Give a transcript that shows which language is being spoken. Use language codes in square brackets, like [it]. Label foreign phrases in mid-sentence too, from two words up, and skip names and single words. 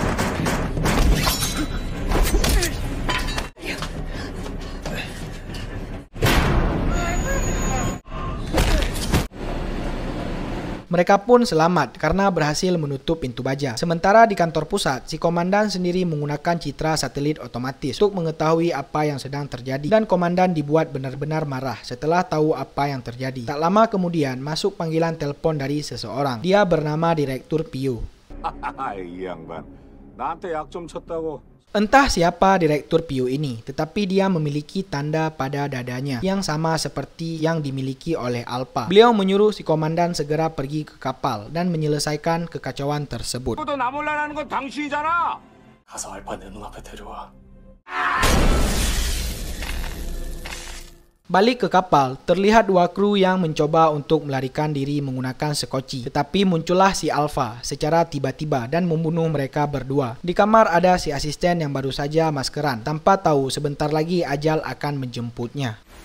[id] Mereka pun selamat karena berhasil menutup pintu baja. Sementara di kantor pusat, si komandan sendiri menggunakan citra satelit otomatis untuk mengetahui apa yang sedang terjadi. Dan komandan dibuat benar-benar marah setelah tahu apa yang terjadi. Tak lama kemudian, masuk panggilan telepon dari seseorang. Dia bernama Direktur Pio. [ko] 이 양반, 나한테 약 좀 쳤다고. [id] Entah siapa Direktur Pio ini, tetapi dia memiliki tanda pada dadanya yang sama seperti yang dimiliki oleh Alpha. Beliau menyuruh si komandan segera pergi ke kapal dan menyelesaikan kekacauan tersebut. [ko] 또 나 몰라라는 건 당신이잖아. 가서 알파 내 눈앞에 데려와. [id] Balik ke kapal, terlihat dua kru yang mencoba untuk melarikan diri menggunakan sekoci. Tetapi muncullah si Alpha secara tiba-tiba dan membunuh mereka berdua. Di kamar ada si asisten yang baru saja maskeran, tanpa tahu sebentar lagi ajal akan menjemputnya.